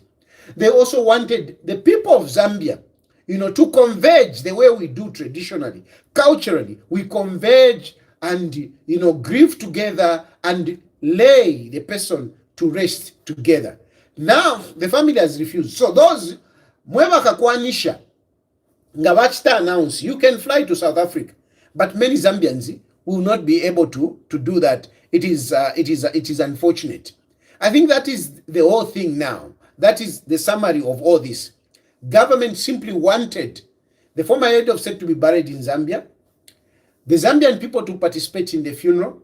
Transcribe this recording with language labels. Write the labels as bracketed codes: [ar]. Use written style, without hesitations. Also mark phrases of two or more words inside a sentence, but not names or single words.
[en] They also wanted the people of Zambia, to converge the way we do traditionally, culturally. We converge and, grieve together and lay the person to rest together. Now, the family has refused. So those, [bem] mweba kakwanisha, nga bachita announce, [en] you can fly to South Africa. But many Zambians will not be able to do that. It is unfortunate. I think that is the whole thing now. That is the summary of all this. Government simply wanted the former head of state to be buried in Zambia, the Zambian people to participate in the funeral.